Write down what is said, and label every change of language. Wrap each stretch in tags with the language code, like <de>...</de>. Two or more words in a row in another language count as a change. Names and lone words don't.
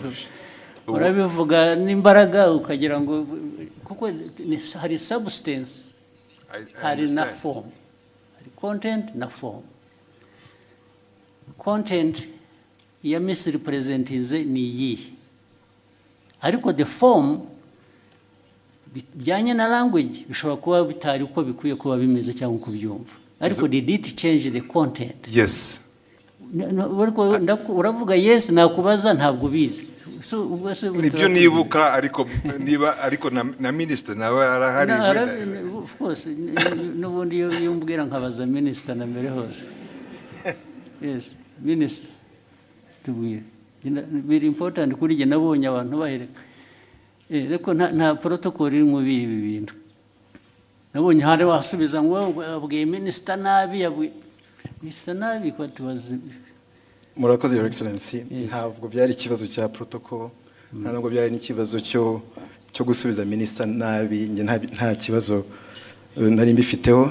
<rw>urabivuga n'imbaraga ukagira ngo kuko hari substance, hari na form, hari content na form. Content ya misrepresentinze ni iyi, ariko</rw> <en>the form</en> <rw>bijyanye na language bishobora kuba bitari uko bikwiye kuba bimeze cyangwa uko byumva, ariko</rw> <en>did it change the content? Yes.</en> <rw>Uravuga yes, nakubaza ntabwo bizi. Nibyo nibuka, ariko na minister nawe arahari.</rw> <en>Of course,</en> <rw>n'ubundi iyo mbwira nkabaza minister na mbere hose. Yes, minister tubwire.</rw> <en>Very important</en> <rw>kuri jye nabonye abantu bahereka. Reko nta protocol iri mu bintu. Nabonye hari wasubiza ngo abwiye minister nabi bisa nabi ko tubaze. Murakoze</rw> <en>Your Excellency,</en> <rw>ntabwo byari ikibazo cya protocol, ntabwo byari n'ikibazo cyo gusubiza minister nabi, nge nta kibazo nari mbifiteho.</rw>